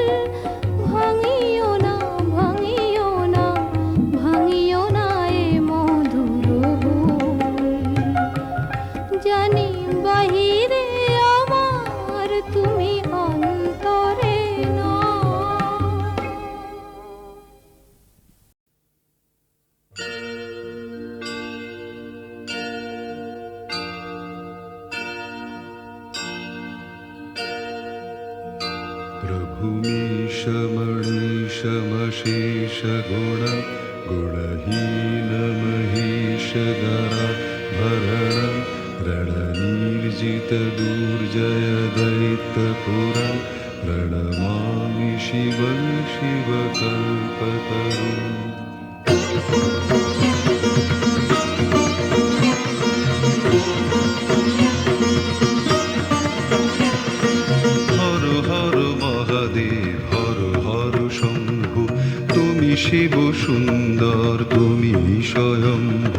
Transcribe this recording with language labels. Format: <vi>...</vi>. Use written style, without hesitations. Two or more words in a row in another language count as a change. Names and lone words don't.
<bn>ভাঙিও না, ভাঙিও না, ভাঙিও না এ মধুর ভুল। জানি বাহিরে আমার, তুমি অন্তরে না।</bn> <sa>प्रभुमीश मणीश मशेष गुण गुणहीन महेश गरा भरण रणनीर्जित दुर्जय दैत्यपुरा प्रणमामि शिवं शिवकल्पतरुम्।</sa> <bn>হর হর মহাদেব হর হর শম্ভু, তুমি শিব সুন্দর তুমি স্বয়ম্ভু।</bn>